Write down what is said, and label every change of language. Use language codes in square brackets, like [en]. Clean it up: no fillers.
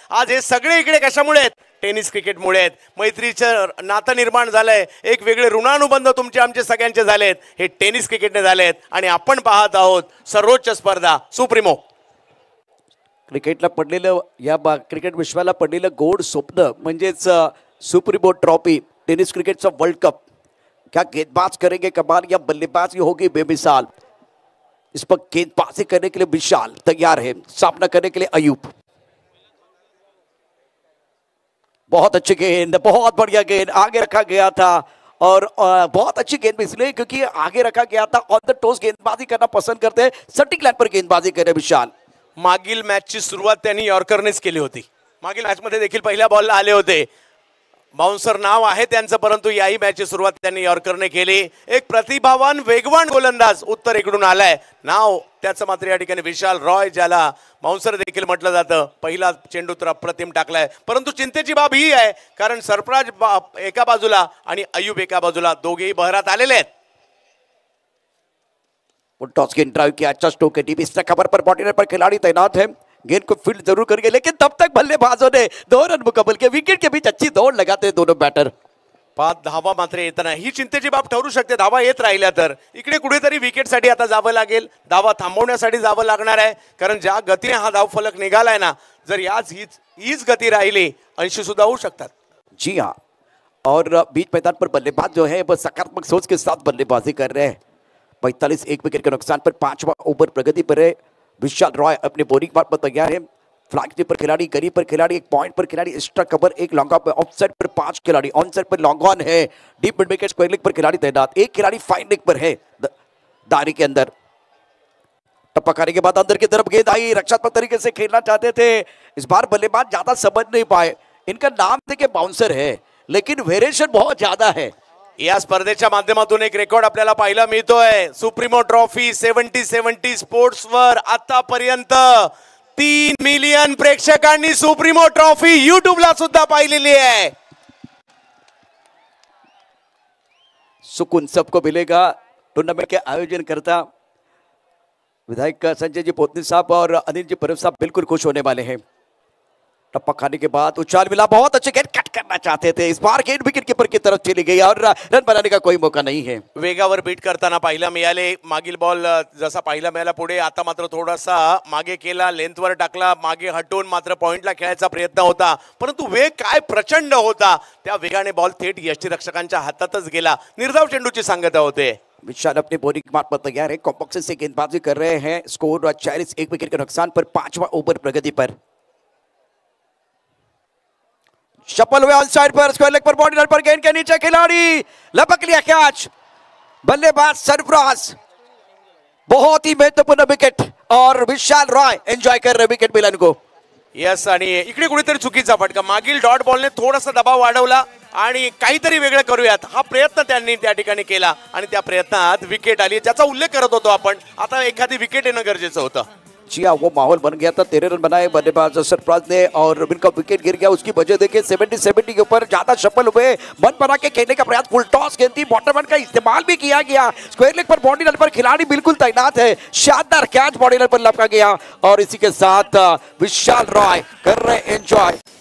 [mr] आज हे सगळे इकडे कशामुळे आहेत? टेनिस क्रिकेटमुळे आहेत. मैत्रीचं नातं निर्माण झालंय, एक वेगळे ऋणानुबंध तुमचे आमचे सगळ्यांचे झालेत, हे टेनिस क्रिकेटने झालेत. आणि आपण पाहत आहोत सर्वोच्च स्पर्धा सुप्रीमो. क्रिकेटला पडलेलं क्रिकेट विश्वाला पडलेलं गोड स्वप्न म्हणजेच सुप्रीमो ट्रॉफी, टेनिस क्रिकेटचा वर्ल्ड कप. [hi] क्या गेंदबाज करेंगे कमाल, या बल्लेबाजी होगी बेमिसाल. इस पर गेंदबाजी करने के लिए विशाल तैयार है, सामना करने के लिए अयूब. बहुत अच्छी गेंद, बहुत बढ़िया गेंद आगे रखा गया था और बहुत अच्छी गेंद इसलिए क्योंकि आगे रखा गया था. ऑन द टोस गेंदबाजी करना पसंद करते हैं, सटीक लाइन पर गेंदबाजी करे विशाल. [mr] मागील मॅचची सुरुवात त्यांनी यॉर्करनेच केली होती. मागील मॅचमध्ये देखील पहिल्या बॉलला आले होते. बाउन्सर नाव आहे त्यांचं, परंतु याही मॅचची सुरुवात त्यांनी यॉर्करने केली. एक प्रतिभावान वेगवान गोलंदाज उत्तर इकडून आलाय. नाव त्याचं मात्र या ठिकाणी विशाल रॉय, ज्याला बाउन्सर देखील म्हटलं जातं. पहिला चेंडू तर अप्रतिम टाकलाय, परंतु चिंतेची बाब ही आहे कारण सरफराज एका बाजूला आणि अयूब एका बाजूला, दोघेही बहरात आलेले आहेत. [hi] टॉस गेंद ड्राइव किया, अच्छा स्ट्रोक है, डीप इस कवर पर बॉडी पर खिलाड़ी तैनात है. गेंद को फील्ड जरूर करेंगे लेकिन तब तक बल्लेबाजों ने 2 रन मुकम्मल किए. विकेट के बीच अच्छी दौड़ लगाते हैं दोनों बैटर. [mr] 5 धावा मात्र येताना ही चिंतेची बाब ठरू शकते. धावा येत राहिल्या तर इकडे कुठेतरी विकेटसाठी आता जावं लागेल, धावा थांबवण्यासाठी जावं लागणार आहे. कारण ज्या गतीने हा धावफलक निघालाय ना, जर हीच गती राहिली 80 सुद्धा होऊ शकतात. [hi] जी हाँ, और बीच मैदान पर बल्लेबाज जो है वह सकारात्मक सोच के साथ बल्लेबाजी कर रहे हैं. 45 एक विकेट के नुकसान पर 5वां ओवर प्रगति पर है. विशाल रॉय अपने बॉलिंग पार्ट पर तैयार है. फ्लैग पर खिलाड़ी, गरी पर खिलाड़ी, एक पॉइंट पर खिलाड़ी, एक्स्ट्रा कवर, एक लॉन्ग ऑफ, ऑफ साइड पर 5 खिलाड़ी, ऑन साइड पर लॉन्ग ऑन है. Deep mid wicket square leg पर खिलाड़ी तैनात, एक खिलाड़ी फाइन लेग पर है दारी के अंदर. टप्पा करने के बाद अंदर की तरफ गेंद आई, रक्षात्मक तरीके से खेलना चाहते थे. इस बार बल्लेबाज ज्यादा समझ नहीं पाए. इनका नाम देखिए बाउंसर है लेकिन वेरिएशन बहुत ज्यादा है. [mr] या स्पर्धेच्या माध्यमातून एक रेकॉर्ड आपल्याला पाहायला मिळतोय. सुप्रीमो ट्रॉफी 70-70 स्पोर्ट्सवर आतापर्यंत 3 मिलियन प्रेक्षकांनी सुप्रीमो ट्रॉफी युट्यूबला सुद्धा पाहिलेली आहे. [hi] सुकून सबको मिलेगा. टूर्नामेंट के आयोजन करता विधायक संजय जी पोतनी साहब और अनिल जी परब साहब बिल्कुल खुश होने वाले हैं. टप्पा खाने के बाद उछाल मिला, बहुत अच्छे गेंद कट करना चाहते थे. इस बार गेंद विकेट कीपर की तरफ चली गई और रन बनाने का कोई मौका नहीं है. [mr] वेगावर बीट करताना पाहायला मिळाले. मागील बॉल जसा पाहायला मिळाला पुढे, आता मात्र थोडासा मागे केला, लेंथवर टाकला, मागे हटवून मात्र पॉइंटला खेळायचा प्रयत्न होता, परंतु वेग काय प्रचंड होता. त्या वेगाने बॉल थेट यष्टीरक्षकांच्या हातातच गेला. निर्धाव चेंडूची सांगता होते. [hi] विशाल अपने बॉलिंग मार्क पर तैयार है, कॉम्पॉक्स से गेंदबाजी कर रहे हैं. स्कोर 40 एक विकेट के नुकसान पर 5वां ओवर प्रगति पर. शपल हुए ऑन साइड पर, स्क्वायर लेग पर, बॉडी लाइन पर, गेंद के नीचे खिलाड़ी लपक लिया कैच. बल्लेबाज सरफराज, बहुत ही महत्वपूर्ण विकेट और विशाल रॉय एंजॉय कर रहे विकेट मिलन को. [mr] यस, आणि इकडे कुठेतरी चुकीचा फटका. मागील डॉट बॉलने थोडासा दबाव वाढवला आणि काहीतरी वेगळं करूयात हा प्रयत्न त्यांनी त्या ठिकाणी केला आणि त्या प्रयत्नात विकेट आली, ज्याचा उल्लेख करत होतो आपण. आता एखादी विकेट येणं गरजेचं होतं. [hi] जी हाँ, वो माहौल बन गया था. 13 रन बनाए बल्लेबाज सरफराज ने और उनका विकेट गिर गया. उसकी वजह देखिए 70-70 के ऊपर ज्यादा सफल हुए. मन बना के खेलने का प्रयास, फुल टॉस गेंद थी, बॉटम का इस्तेमाल भी किया गया. स्क्वायर लेग पर, बॉडी लाइन पर खिलाड़ी बिल्कुल तैनात है. शानदार कैच बॉडी लाइन पर लपका गया और इसी के साथ विशाल रॉय कर रहे एंजॉय.